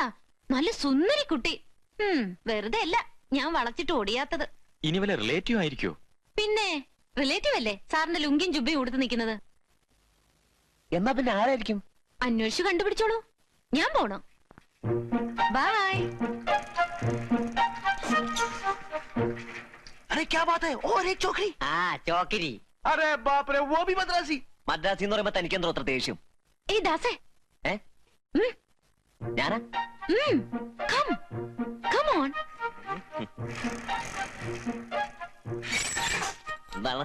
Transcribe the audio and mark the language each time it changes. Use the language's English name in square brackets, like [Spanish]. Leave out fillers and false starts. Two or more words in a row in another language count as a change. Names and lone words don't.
[Malayalam] നല്ല സുന്ദരി കുട്ടി. വെറുതെ അല്ല ഞാൻ വളച്ചിട്ട് ഓടിയാത്തത്. ഇനി വല്ല റിലേറ്റീവ് ആയിരിക്കോ? പിന്നെ റിലേറ്റീവ് അല്ലേ സാറിന്റെ ലുങ്കിയും ജുബയും ഉടുത്ത് നിൽക്കുന്നത്. എന്നാ പിന്നെ ആരായിരിക്കും? അന്വേഷിച്ചു കണ്ടുപിടിച്ചോളൂ. ഞാൻ പോണു. ബൈ. [Hindi] अरे क्या बात है? और एक चौकरी. [Malayalam] ആ ചോക്കരി. [Hindi] अरे बाप रे, वो भी मद्रासी. [Malayalam] മദ്രാസി എന്ന് പറയുമ്പോ തനിക്ക് എന്തോ അത്ര ദേഷ്യം? ഏയ് ദാസേ, ഞാനാ [English] Come come on. [Malayalam] എന്താണ്?